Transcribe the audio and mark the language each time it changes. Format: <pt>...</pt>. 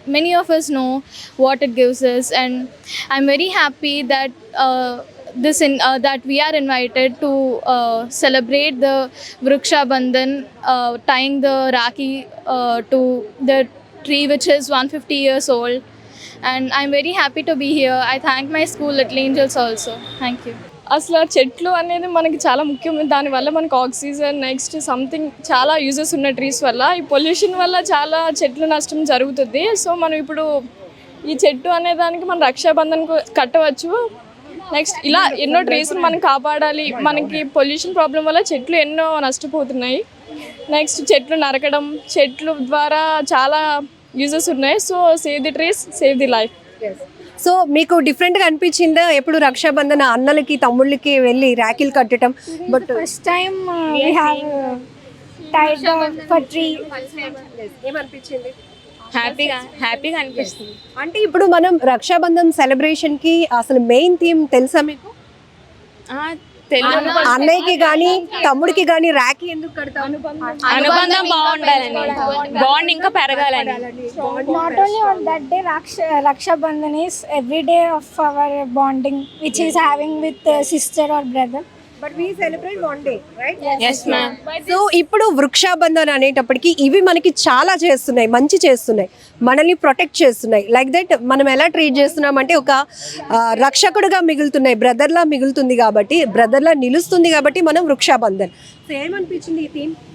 <en>Many of us know what it gives us, and I'm very happy that that we are invited to celebrate the Vriksha Bandhan, tying the Rakhi to the tree which is 150 years old, and I'm very happy to be here. I thank my school Little Angels also. Thank you.</en> <te>అసలు చెట్లు అనేది మనకి చాలా ముఖ్యం. దానివల్ల మనకు oxygen, next something చాలా uses ఉన్న ట్రీస్ వల్ల. ఈ పొల్యూషన్ వల్ల చాలా చెట్లు నష్టం జరుగుతుంది. సో మనం ఇప్పుడు ఈ చెట్టు అనే దానికి మనం రక్షాబంధన్ కట్టవచ్చు. నెక్స్ట్ ఇలా ఎన్నో ట్రీస్ మనం కాపాడాలి. మనకి పొల్యూషన్ ప్రాబ్లం వల్ల చెట్లు ఎన్నో నష్టపోతున్నాయి. నెక్స్ట్ చెట్లు నరకడం, చెట్లు ద్వారా చాలా యూజెస్ ఉన్నాయి.</te> <en>So save the trees, save the life.</en> <te>So మీకు డిఫరెంట్గా అనిపించిందా ఎప్పుడు రక్షాబంధన అన్నలకి తమ్ముళ్ళకి వెళ్ళి రాఖీలు కట్టడం?</te> <en>But first time we have tied for tree.</en> <te>ఏమనిపించింది? హ్యాపీగా అనిపిస్తుంది. అంటే ఇప్పుడు మనం రక్షాబంధన్ సెలబ్రేషన్కి అసలు మెయిన్ థీమ్ తెలుసా మీకు? అన్నయ్యకి కానీ తమ్ముడికి కానీ రాఖీ ఎందుకు కడతాం? అనుబంధం బాగుండాలని, బాండ్ ఇంకా పెరగాలని.</te> <en>Not only on that day, Raksha Bandhan is every day of our bonding which is having with sister or brother. But we celebrate one day, right? Yes ma'am.</en> <te>So ఇప్పుడు వృక్షాబంధన్ అనేటప్పటికి ఇవి మనకి చాలా చేస్తున్నాయి, మంచి చేస్తున్నాయి, మనల్ని ప్రొటెక్ట్ చేస్తున్నాయి. లైక్ దట్ మనం ఎలా ట్రీట్ చేస్తున్నామంటే ఒక రక్షకుడుగా మిగులుతున్నాయి, బ్రదర్లా మిగులుతుంది కాబట్టి, బ్రదర్లా నిలుస్తుంది కాబట్టి మనం వృక్షాబంధన్. సో ఏమనిపించింది ఈ థీమ్?</te>